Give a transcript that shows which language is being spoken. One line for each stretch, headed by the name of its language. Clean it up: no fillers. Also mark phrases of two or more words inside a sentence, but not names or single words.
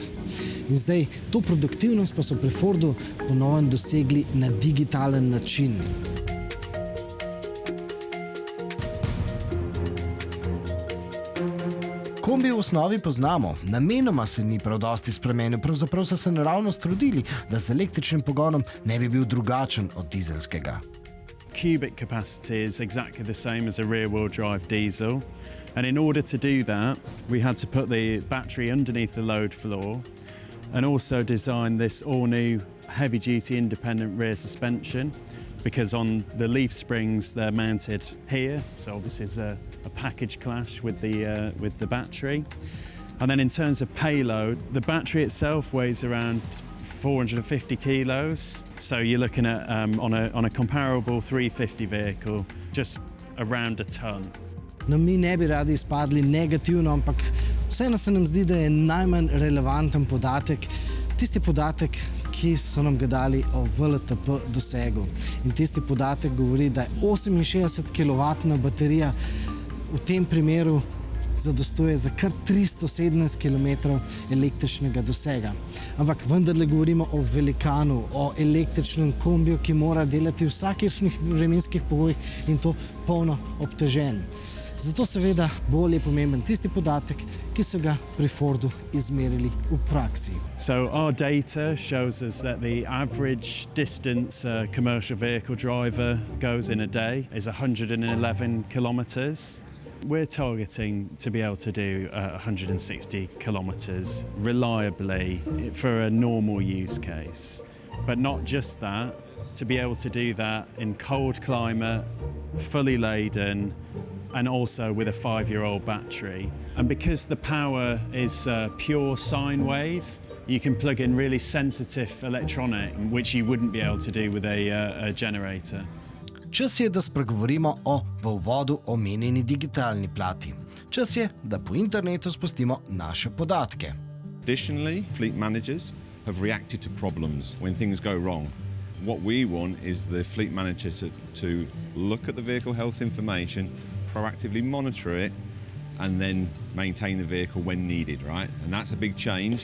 Slovenian: In zdaj, to produktivnost pa so pri Fordu ponovno dosegli na digitalen način. Kombi v osnovi poznamo, namenoma se ni prav dosti spremenil, pravzaprav so se naravnost trudili, da z električnim pogonom ne bi bil drugačen od dizelskega.
English: Cubic capacity is exactly the same as a rear-wheel drive diesel, and in order to do that we had to put the battery underneath the load floor and also design this all-new heavy-duty independent rear suspension, because on the leaf springs they're mounted here, so obviously it's a package clash with the battery. And then in terms of payload, the battery itself weighs around 450 kilos, so you're looking at on a comparable 350 vehicle just around a ton.
Slovenian: No, mi ne bi radi izpadli negativno, ampak vseeno se nam zdi, da je najmanj relevanten podatek tisti podatek, ki so nam ga dali o WLTP dosegu. In tisti podatek govori, da je 68 kW baterija v tem primeru zadostuje za kar 317 km električnega dosega. Ampak vendarle govorimo o velikanu, o električnem kombiju, ki mora delati v vsakršnih vremenskih pogojih in to polno obtežen. Zato seveda bolj je pomemben tisti podatek, ki so ga pri Fordu izmerili v praksi.
English: So our data shows us that the average distance a commercial vehicle driver goes in a day is 111 kilometers. We're targeting to be able to do 160 kilometers reliably for a normal use case. But not just that, to be able to do that in cold climate, fully laden, and also with a 5-year-old battery. And because the power is pure sine wave, you can plug in really sensitive electronic, which you wouldn't be able to do with a generator.
Slovenian: Čas je, da spregovorimo o v uvodu omenjeni digitalni plati. Čas je, da po internetu spustimo naše podatke.
English: Additionally, fleet managers have reacted to problems when things go wrong. What we want is the fleet manager to look at the vehicle health information, proactively monitor it, and then maintain the vehicle when needed, right? And that's a big change.